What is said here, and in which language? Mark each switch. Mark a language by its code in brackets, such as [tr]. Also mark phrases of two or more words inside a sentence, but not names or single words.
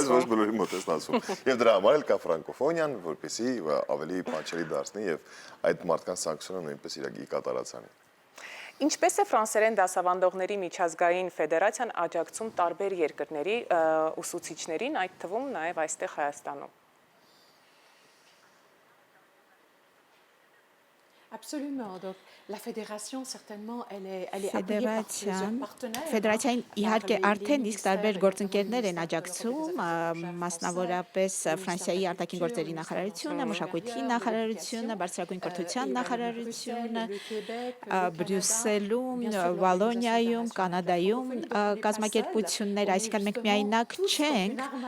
[hy] Բայց ոչ բոլորի մոտ է ստացվում։ Եվ դրա համար էլ կա ֆրանկոֆոնիան, որպեսզի ավելի պատշելի դարձնի եւ այդ մարդկանց ցանկությունը նույնպես իրակի կատարածանի։ Ինչպես է ֆրանսերեն դասավանդողների միջազգային ֆեդերացիան աջակցում տարբեր երկրների ուսուցիչներին, այդ թվում նաև այստեղ Հայաստանում։ [fr] Absolument. Donc, la fédération, certainement, elle est appuyée par plusieurs partenaires. [hy] Ֆեդերացիային իհարկե արդեն իսկ տարբեր գործընկերներ են աջակցում, մասնավորապես Ֆրանսիայի արտաքին գործերի նախարարությունը, մշակույթի նախարարությունը, բարձրագույն կրթության նախարարությունը, Բրյուսելում, Վալոնիայում, Կանադայում կազմակերպություններ, այսինքն մենք միայնակ չենք,